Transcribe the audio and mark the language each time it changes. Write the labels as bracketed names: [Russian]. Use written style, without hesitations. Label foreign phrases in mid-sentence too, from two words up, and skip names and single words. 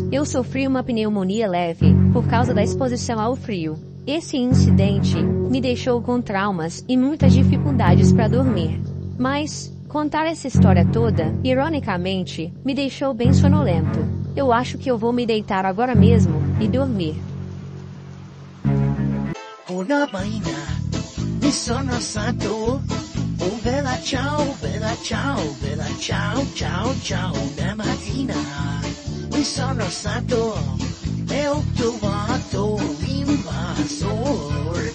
[Portuguese] Eu sofri uma pneumonia leve por causa da exposição ao frio. Esse incidente me deixou com traumas e muitas dificuldades para dormir. Mas contar essa história toda, ironicamente, me deixou bem sonolento. Eu acho que eu vou me deitar agora mesmo e dormir. [Italian] Una mattina mi sono alzato, oh bella ciao, bella ciao, bella ciao, ciao, ciao. Una mattina mi sono alzato e ho trovato l'invasor.